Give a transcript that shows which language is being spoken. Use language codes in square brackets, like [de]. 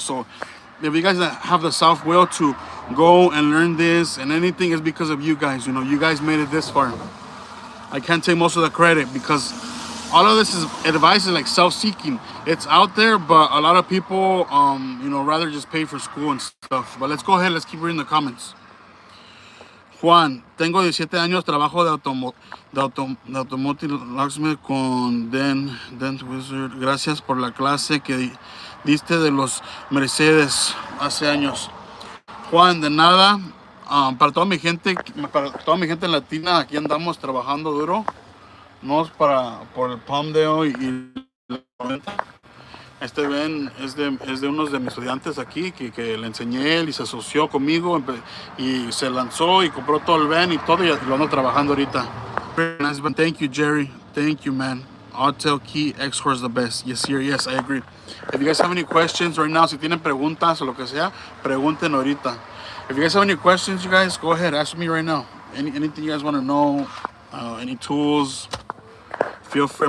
[en] So if you guys have the self-will to go and learn this and anything, is because of you guys. You know, you guys made it this far. I can't take most of the credit because all of this is advice is like self-seeking. It's out there, but a lot of people, rather just pay for school and stuff. But let's go ahead. Let's keep reading the comments. [es] Juan, tengo 17 años, trabajo de Automotive Locksmith con Den Wizard. Gracias por la clase que diste de los Mercedes hace años. Juan, de nada. Para toda mi gente latina, aquí andamos trabajando duro. No es por el Palmdale y la venta. Este Ben es de unos de mis estudiantes aquí que le enseñé él y se asoció conmigo y se lanzó y compró todo el Ben y todo y lo ando trabajando ahorita. [en] Nice, Ben. Thank you, Jerry. Thank you, man. Autel Key X-Horse is the best. Yes, sir. Yes, I agree. If you guys have any questions right now, [es] si tienen preguntas o lo que sea, pregunten ahorita. [en] If you guys have any questions, you guys, go ahead. Ask me right now. Anything you guys want to know, any tools, feel free.